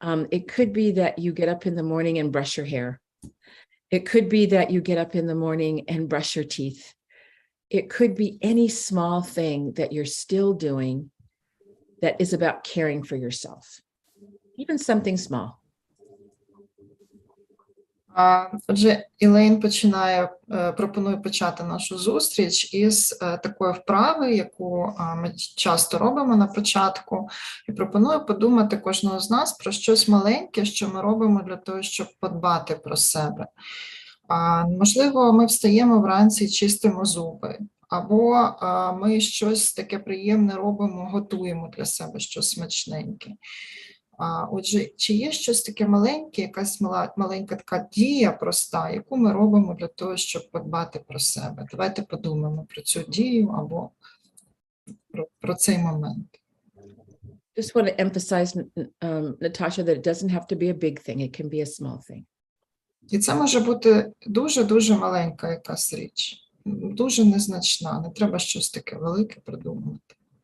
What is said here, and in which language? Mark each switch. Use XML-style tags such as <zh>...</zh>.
<en>It could be that you get up in the morning and brush your hair. It could be that you get up in the morning and brush your teeth. It could be any small thing that you're still doing that is about caring for yourself, even something small.</en> <uk>Отже, Ілейн пропонує почати нашу зустріч із такої вправи, яку ми часто робимо на початку, і пропоную подумати кожного з нас про щось маленьке, що ми робимо для того, щоб подбати про себе. Можливо, ми встаємо вранці і чистимо зуби, або ми щось таке приємне робимо, готуємо для себе щось смачненьке. Отже, чи є щось таке маленьке, якась маленька така дія проста, яку ми робимо для того, щоб подбати про себе? Давайте подумаємо про цю дію або про цей момент.</uk> <en>Just want to emphasize, Natasha, that it doesn't have to be a big thing. It can be a small thing.</en> <uk>І це може бути дуже-дуже маленька якась річ, дуже незначна, не треба щось таке велике придумувати.</uk>